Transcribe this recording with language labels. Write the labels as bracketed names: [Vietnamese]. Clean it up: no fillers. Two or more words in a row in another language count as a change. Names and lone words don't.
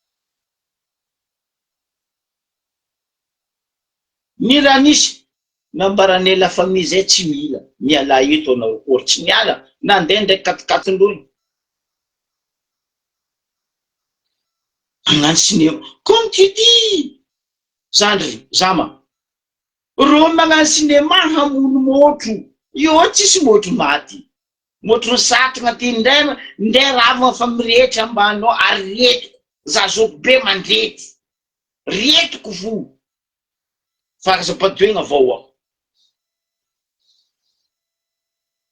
[Malagasy] ny raha nisy nambaranay [French] la famille [Malagasy] zay tsy mila miala eto anao kory tsy miala na ndeha ndraiky katikatindreo agnano [French] cinéma comme tu dis [Malagasy] zandry zama ro magnano cinéma hamono motro io tsisy motro maty motro satrana ty ndray rava fa mirehetra ambanao ary retiko zazoko be mandrety retiko vo fa aza-padoegna vahoaka